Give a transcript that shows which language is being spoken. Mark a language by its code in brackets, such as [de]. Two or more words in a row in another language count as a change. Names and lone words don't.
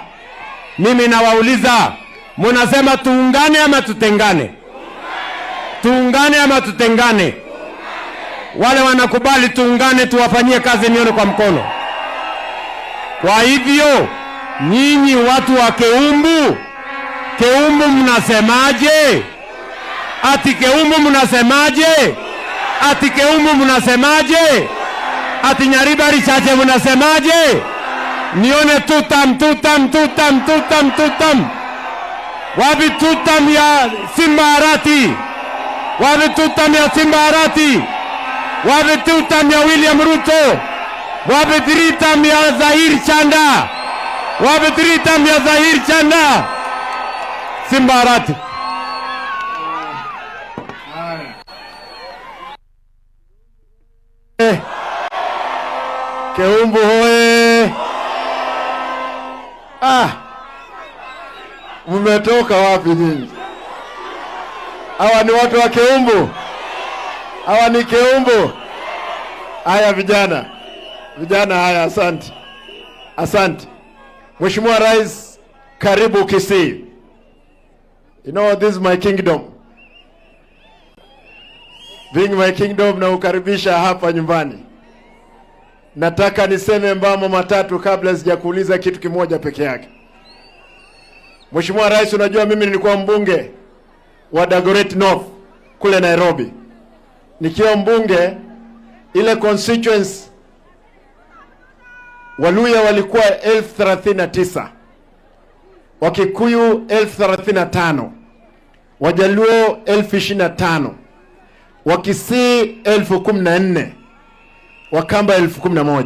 [sw] Mimi nawauliza, mnasema tuungane ama tutengane? Tuungane ama tutengane? Wale wanakubali tuungane, tuwafanyie kazi, nione kwa mkono. Kwa hivyo nyinyi watu wa Keumbu, Keumbu mnasemaje? Ati Keumbu mnasemaje? Ati Keumbu mnasemaje? Ati Nyaribari Chache mnasemaje? Nione tutam. Wapi tutam ya Simba Arati? Wametutamia Simba Arati, wametutamia William Ruto, wametutamia Zahir Chanda, wametutamia Zahir Chanda. Simba Arati. Keumbu hoye! Mmetoka wapi nyinyi? Hawa ni watu wa Keumbu? Hawa ni Keumbu? Haya vijana, haya, asante, asante. Mheshimiwa Rais, karibu Kisii. [en] You know, this is my kingdom. Being my kingdom, [sw] na ukaribisha hapa nyumbani. Nataka niseme mambo matatu kabla sijakuuliza kitu kimoja peke yake. Mheshimiwa Rais, unajua mimi nilikuwa mbunge wa Dagoretti North kule Nairobi. Nikiwa mbunge, ile constituency Waluya walikuwa 1039, Wakikuyu 1035, Wajaluo 1025, Wakisii 1014, Wakamba 1011.